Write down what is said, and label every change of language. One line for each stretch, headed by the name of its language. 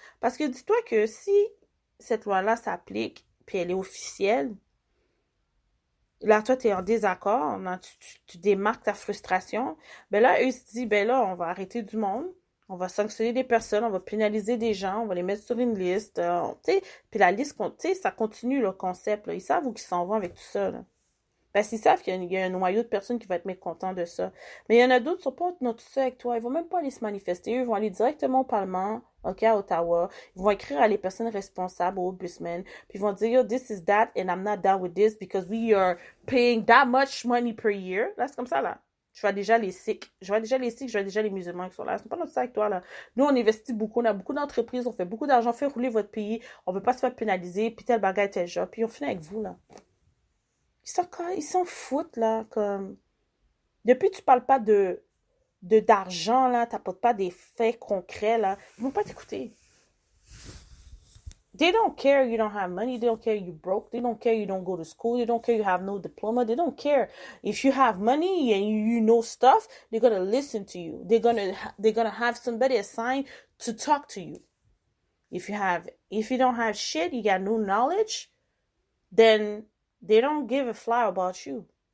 French: Parce que dis-toi que si cette loi-là s'applique, puis elle est officielle, là, toi, tu es en désaccord, là, tu démarques ta frustration, ben là, eux, ils se disent, ben là, on va arrêter du monde, on va sanctionner des personnes, on va pénaliser des gens, on va les mettre sur une liste, tu sais, puis la liste, tu sais, ça continue le concept, là. Ils savent où ils s'en vont avec tout ça, là. Parce qu'ils savent qu'il y a un noyau de personnes qui vont être mécontents de ça. Mais il y en a d'autres qui ne sont pas dans tout ça avec toi. Ils vont même pas aller se manifester. Eux, ils vont aller directement au Parlement, OK, à Ottawa. Ils vont écrire à les personnes responsables, au ombudsman. Puis ils vont dire,
English: yo, this is that, and I'm not down with this because we are paying that much money per year.
French: Là, c'est comme ça, là. Je vois déjà les Sikhs. Je vois déjà les musulmans qui sont là. C'est pas notre ça avec toi, là. Nous, on investit beaucoup. On a beaucoup d'entreprises. On fait beaucoup d'argent. On fait rouler votre pays. On veut pas se faire pénaliser. Puis tel bagage, tel job. Puis on finit avec vous, là. Ils s'en foutent, là, comme... Depuis que tu parles pas d'argent, là, t'apportes pas des faits concrets, là, ils vont pas t'écouter.
English: They don't care you don't have money. They don't care you broke. They don't care you don't go to school. They don't care you have no diploma. They don't care. If you have money and you know stuff, they're gonna listen to you. They're gonna have somebody assigned to talk to you. If you don't have shit, you got no knowledge, then they don't give a fly about you.